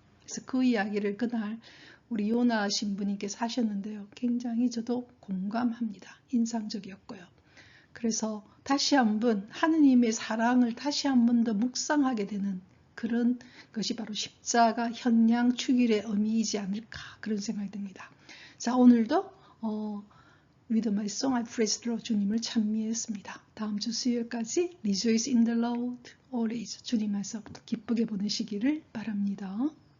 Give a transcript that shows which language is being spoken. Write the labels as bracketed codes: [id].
[ko] 그래서 그 이야기를 그날 우리 요나 신부님께서 하셨는데요. 굉장히 저도 공감합니다. 인상적이었고요. 그래서 다시 한번 하느님의 사랑을 다시 한번 더 묵상하게 되는 그런 것이 바로 십자가 현양 축일의 의미이지 않을까 그런 생각이 듭니다. 자, 오늘도 [en] With my song I praise the Lord [ko] 주님을 찬미했습니다. 다음 주 수요일까지 [en] Rejoice in the Lord always [ko] 주님 안에서 기쁘게 보내시기를 바랍니다.